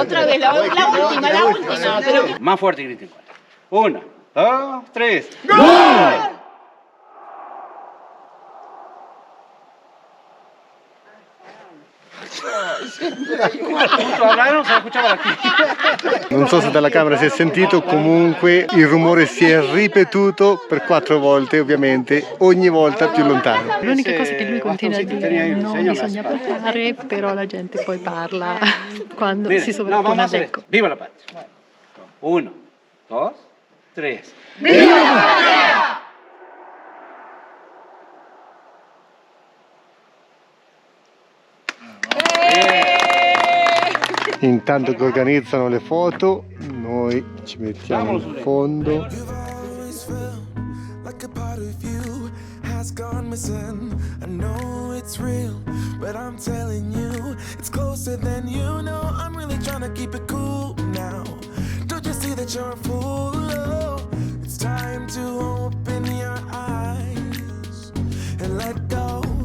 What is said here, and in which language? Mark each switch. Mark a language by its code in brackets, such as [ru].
[es] Otra vez, la última. Pero... Más fuerte griten. 1, 2, 3. ¡Gol! Hablaron, se escuchava aquí. [it] Non so se dalla camera si è sentito, comunque il rumore si è ripetuto per 4 volte, ovviamente, ogni volta più lontano. L'unica cosa che lui continua a dire non bisogna parlare, però la gente poi parla quando si sovrappone all'eco. [es] Viva la patria! 1, 2, 3. [it] Intanto che organizzano le foto, noi ci mettiamo in fondo. [en] You've always felt like a part of you has gone missing. I know it's real, but I'm telling you, it's closer than you know. I'm really trying to keep it cool now. Don't you see that you're a fool? Oh, it's time to open your eyes and let go.